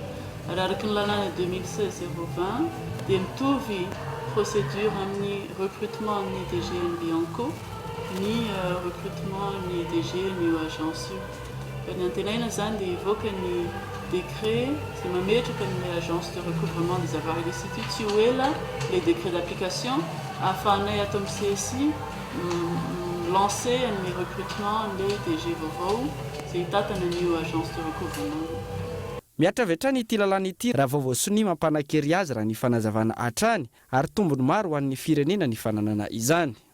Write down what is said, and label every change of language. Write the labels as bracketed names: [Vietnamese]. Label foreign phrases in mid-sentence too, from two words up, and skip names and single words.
[Malagasy] Araraky ny lalàna 2016-020 dia mitovy procédure amin'ny recrutement amin'ny DG ny Bianco ny recrutement amin'ny DG ny agence io. Ka ny antenaina zany dia ivoaka ny décret izay mametraka ny [French] agence de recouvrement des avoirs illicites [Malagasy] io tsy ho ela [French] les décrets d'application [Malagasy] ahafahanay ato amin'ny CSI lancer ny recrutement ny DG vaovao izay hitatana an'io [French] agence de recouvrement. [Malagasy] Miatra avy hatrany ity lalàna ity raha vaovao sonia mampanan-kery azy raha ny fanazavana hatrany ary tombony maro ho an'ny firenena ny fananana izany.